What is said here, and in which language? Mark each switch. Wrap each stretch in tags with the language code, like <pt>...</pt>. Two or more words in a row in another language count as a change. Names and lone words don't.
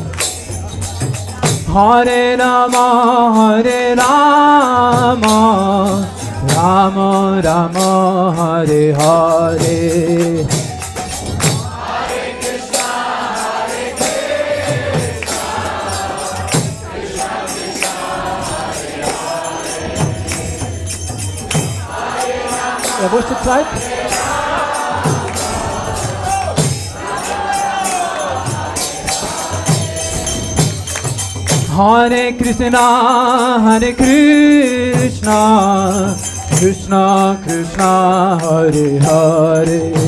<sa>Hare Rama, Hare Rama, Rama Rama, Hare Hare,</sa> <de>ja, wo ist die Zeit?</de> <sa>Hare Krishna, Hare Krishna, Krishna Krishna, Hare Hare,</sa>